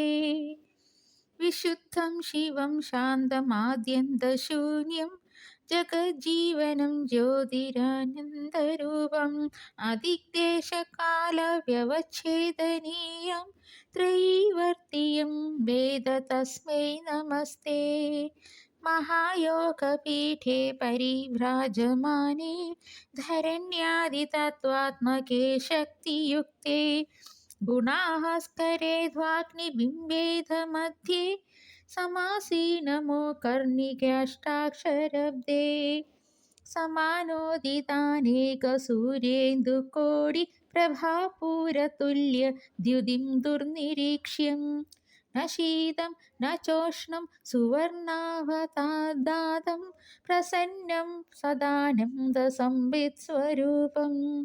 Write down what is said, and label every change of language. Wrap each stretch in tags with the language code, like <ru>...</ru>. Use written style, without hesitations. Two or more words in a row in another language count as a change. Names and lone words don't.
<sa>വിശുദ്ധം ശിവം ശാന്തമാദ്യന്തശൂന്യം ജഗജ്ജീവനം ജ്യോതിരാനന്ദരൂപം അതിക്ലേശകാലവ്യവച്ഛേദനീയം ത്രയീവർത്തിയം വേദ തസ്മൈ നമസ്തേ. മഹായോഗപീഠേ പരിഭ്രാജമാനേ ധരണ്യാദിതത്വാത്മകേ ശക്തിയുക്തേ ഗുണാസ്കരേ ധ്വാഗ്നിബിംബേധ समासीनमो कर्णिकाष्टाक्षरब्दे समानोदितानेकसूर्येन्दुकोटिप्रभापूरतुल्य द्युतिं दुर्निरीक्ष्यं न शीतं न चोष्णं सुवर्णावतादातं प्रसन्नं सदानन्दसंवित्स्वरूपम्</sa>